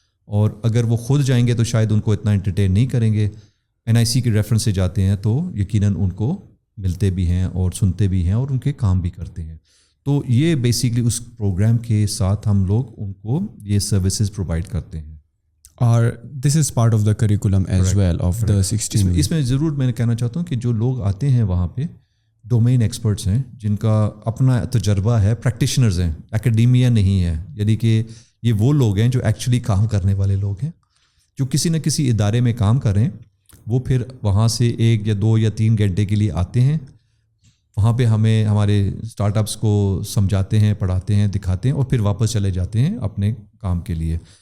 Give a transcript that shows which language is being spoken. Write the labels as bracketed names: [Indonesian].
[Urdu] اور اگر وہ خود جائیں گے تو شاید ان کو اتنا انٹرٹین نہیں کریں گے, NIC کے ریفرنس سے جاتے ہیں تو یقیناً ان کو ملتے بھی ہیں اور سنتے بھی ہیں اور ان کے کام بھی کرتے ہیں. تو یہ بیسیکلی اس پروگرام کے ساتھ ہم لوگ ان کو یہ سروسز پرووائڈ کرتے ہیں. [English] اور this is part of the curriculum as well of the 16. [Urdu] اس میں ضرور میں کہنا چاہتا ہوں کہ جو لوگ آتے ہیں وہاں پہ ڈومین ایکسپرٹس ہیں, جن کا اپنا تجربہ ہے, پریکٹیشنرز ہیں, اکیڈیمیا نہیں ہے. یعنی کہ یہ وہ لوگ ہیں جو ایکچولی کام کرنے والے لوگ ہیں, جو کسی نہ کسی ادارے میں کام کر رہے ہیں. وہ پھر وہاں سے 1 یا 2 یا 3 گھنٹے کے لیے آتے ہیں, وہاں پہ ہمیں ہمارے اسٹارٹ اپس کو سمجھاتے ہیں, پڑھاتے ہیں, دکھاتے ہیں, اور پھر واپس چلے جاتے ہیں اپنے کام کے لیے.